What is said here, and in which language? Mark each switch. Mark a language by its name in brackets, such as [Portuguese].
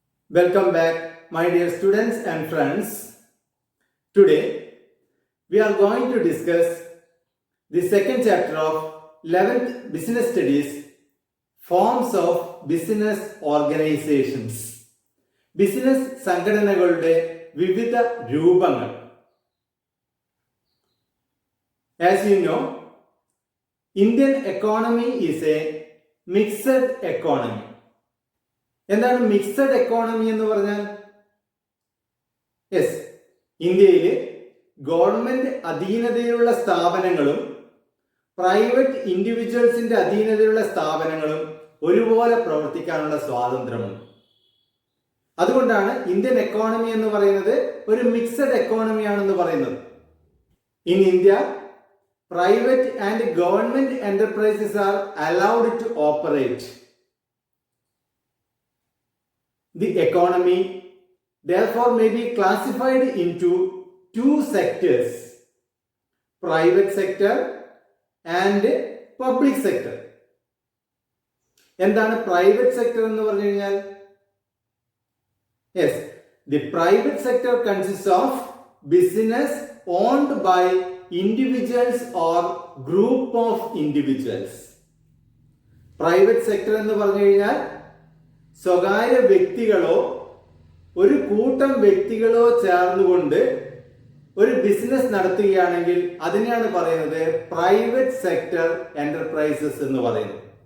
[English] Welcome back, my dear students and friends. Today, we are going to discuss the second chapter of 11th Business Studies, Forms of Business Organizations. [Malayalam] Business സംഘടനകളുടെ വിവിധ രൂപങ്ങൾ. [English] As you know, Indian economy is a mixed economy. [Malayalam] എന്താണ് mixed economy എന്ന് പറഞ്ഞാൽ? Yes, ഇന്ത്യയിൽ government അധീനതയിലുള്ള സ്ഥാപനങ്ങളും private ഇൻഡിവിജ്വൽസിന്റെ അധീനതയിലുള്ള സ്ഥാപനങ്ങളും ഒരുപോലെ പ്രവർത്തിക്കാനുള്ള സ്വാതന്ത്ര്യമുണ്ട്. അതുകൊണ്ടാണ് ഇന്ത്യൻ എക്കോണമി എന്ന് പറയുന്നത് ഒരു മിക്സഡ് എക്കോണമിയാണെന്ന് പറയുന്നത്. [English] In India, private and government enterprises are allowed to operate. The economy therefore may be classified into two sectors, private sector and public sector. [Malayalam] എന്താണ് പ്രൈവറ്റ് സെക്ടർ എന്ന് പറഞ്ഞു കഴിഞ്ഞാൽ? [English] Yes, the private sector consists of business owned by individuals or group of individuals. [Malayalam] Private sector എന്ന് പറഞ്ഞു കഴിഞ്ഞാൽ സ്വകാര്യ വ്യക്തികളോ ഒരു കൂട്ടം വ്യക്തികളോ ചേർന്നുകൊണ്ട് ഒരു ബിസിനസ് നടത്തുകയാണെങ്കിൽ അതിനെയാണ് പറയുന്നത് പ്രൈവറ്റ് സെക്ടർ എന്റർപ്രൈസസ് എന്ന് പറയുന്നത്.